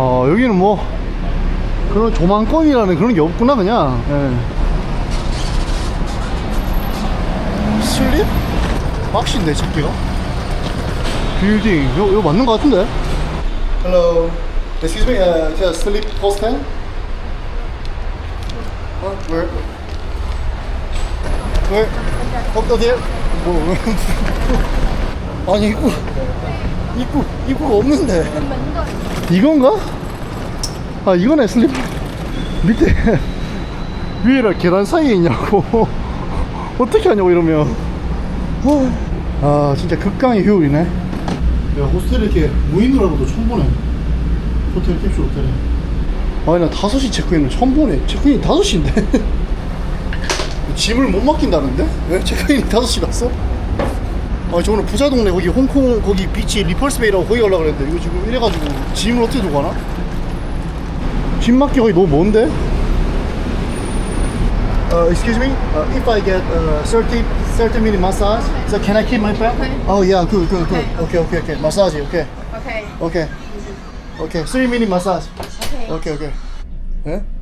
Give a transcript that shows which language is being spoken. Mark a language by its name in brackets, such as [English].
[Korean] 여기는 뭐 그런 조망권이라는 그런 게 없구나 그냥. 슬립? 박스인데 찾기가? 빌딩 이거 맞는 거 같은데? [English] Hello, excuse me, is a sleep hostel? Where? Where? [Korean] 어디에? 뭐? 아니 입구가 없는데. 이건가? 아, 이거네. 슬립 밑에 위에랑 계단 사이에 있냐고. 어떻게 하냐고 이러면. 아, 진짜 극강의 효율이네. 야, 호스텔 이렇게 무인으로도 처음 보네. 호텔 캡슐 호텔에. 아니, 나 5시 체크인은 처음 보네. 체크인이 5시인데 짐을 못 맡긴다는데? 왜 체크인이 5시 갔어? 저 오늘 부자 동네 거기 홍콩 거기 비치 리펄스베이라고 거기 가려고 그랬는데 이거 지금 이래가지고 짐을 어떻게 두고 가나? 짐 맡기 거기 너무 먼데? [English] Excuse me, if I get 30 minute massage, so can I keep my bag? Okay. Oh yeah, good. Okay. Massage, okay. Okay. 3 minute massage. Okay. Eh?